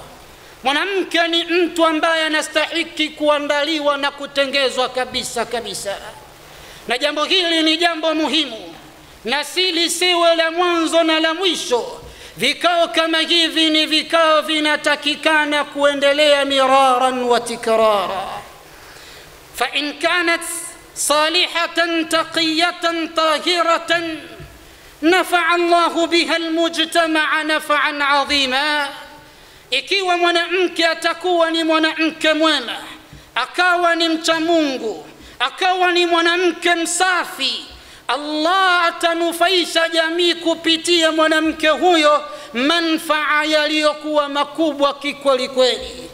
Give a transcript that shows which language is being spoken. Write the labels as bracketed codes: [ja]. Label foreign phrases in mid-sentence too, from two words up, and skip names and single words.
[sw] Mwanamke ni mtu ambaye anastahili kuandaliwa na kutengezwa kabisa kabisa. Na jambo hili ni jambo muhimu na lisiwe la mwanzo na la mwisho. Vikao kama hivi ni vikao vinatakikana kuendelea [ar] مرارا وتكرارا. فإن كانت صالحة تقية طاهرة نفع الله بها المجتمع نفعا عظيما. [sw] Ikiwa mwanamke atakuwa ni mwanamke mwema, akawa ni mcha Mungu, akawa ni mwanamke msafi, Allah atanufaisha jamii kupitia mwanamke huyo manfaa yaliyokuwa makubwa kikweli kweli.